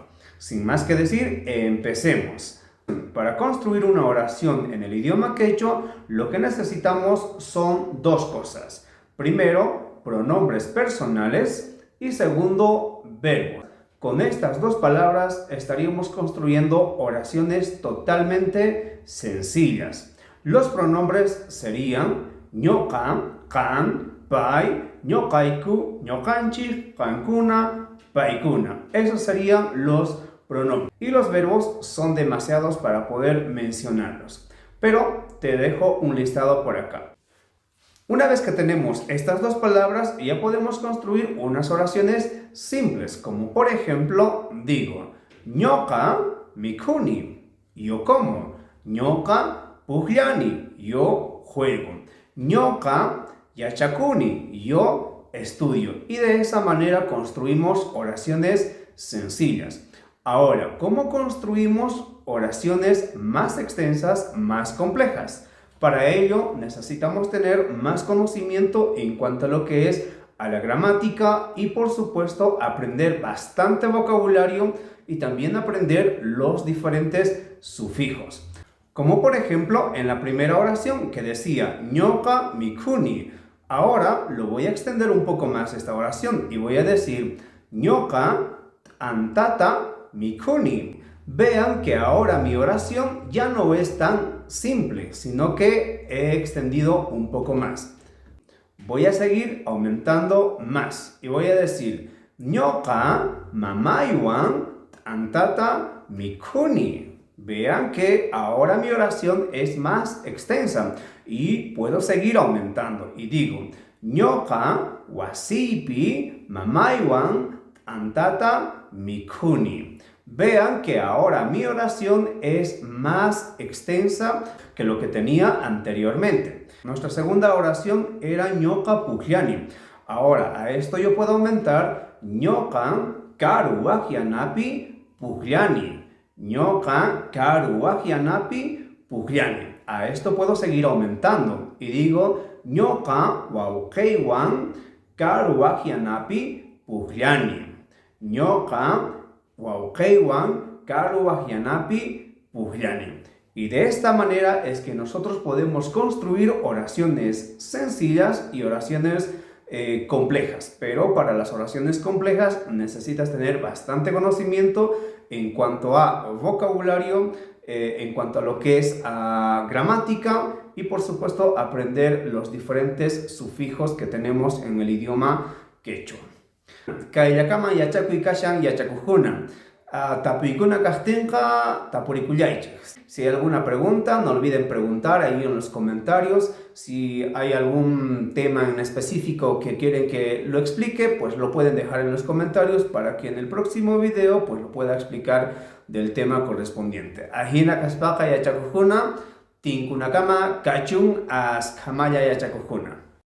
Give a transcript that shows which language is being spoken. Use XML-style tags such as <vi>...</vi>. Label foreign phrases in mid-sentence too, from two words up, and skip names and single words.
<es>Sin más que decir, empecemos. Para construir una oración en el idioma quechua, lo que necesitamos son dos cosas. Primero, pronombres personales y segundo, verbos. Con estas dos palabras estaríamos construyendo oraciones totalmente sencillas. Los pronombres serían</es> <qu>ñoqa, qan, pay, ñoqayku, ñoqanchik, qankuna, paykuna.</qu> <es>Esos serían los pronombres. Y los verbos son demasiados para poder mencionarlos. Pero te dejo un listado por acá. Una vez que tenemos estas dos palabras, ya podemos construir unas oraciones simples, como por ejemplo, digo,</es> <qu>ñoqa mikuni,</qu> <es>yo como,</es> <qu>ñoqa puqllani,</qu> <es>yo juego,</es> <qu>ñoqa yachakuni,</qu> <es>yo estudio. Y de esa manera construimos oraciones sencillas. Ahora, ¿cómo construimos oraciones más extensas, más complejas? Para ello necesitamos tener más conocimiento en cuanto a lo que es a la gramática y por supuesto aprender bastante vocabulario y también aprender los diferentes sufijos. Como por ejemplo en la primera oración que decía</es> <qu>ñoqa mikuni.</qu> <es>Ahora lo voy a extender un poco más esta oración y voy a decir</es> <qu>ñoqa antata mikuni.</qu> <es>Vean que ahora mi oración ya no es tan simple, sino que he extendido un poco más. Voy a seguir aumentando más y voy a decir</es> <qu>ñoqa mamaywan antata mikuni.</qu> <es>Vean que ahora mi oración es más extensa y puedo seguir aumentando y digo</es> <qu>ñoqa wasipi mamaywan antata mikuni.</qu> <es>Vean que ahora mi oración es más extensa que lo que tenía anteriormente. Nuestra segunda oración era</es> <qu>ñoqa puqllani.</qu> <es>Ahora a esto yo puedo aumentar</es> <qu>ñoqa karu waqllanapi puqllani. ñoqa karu waqllanapi puqllani.</qu> <es>A esto puedo seguir aumentando y digo</es> <qu>ñoqa wawqiywan karu waqllanapi puqllani. ñoqa wawqiywan karu waqllanapi puqllani.</qu> <es>Y de esta manera es que nosotros podemos construir oraciones sencillas y oraciones complejas. Pero para las oraciones complejas necesitas tener bastante conocimiento en cuanto a vocabulario, en cuanto a lo que es gramática y por supuesto aprender los diferentes sufijos que tenemos en el idioma quechua.</es> <qu>Kayllakaman yachakuy kashan yachakuqkuna. Tapuykuna kaqtinqa tapurikullaychik.</qu> <es>Si hay alguna pregunta, no olviden preguntar ahí en los comentarios. Si hay algún tema en específico que quieren que lo explique, pues lo pueden dejar en los comentarios para que en el próximo video pues lo pueda explicar del tema correspondiente.</es> <qu>Ajina kaspaqa yachakuqkuna, tinkunakama kachun askamaya yachakuqkuna.</qu>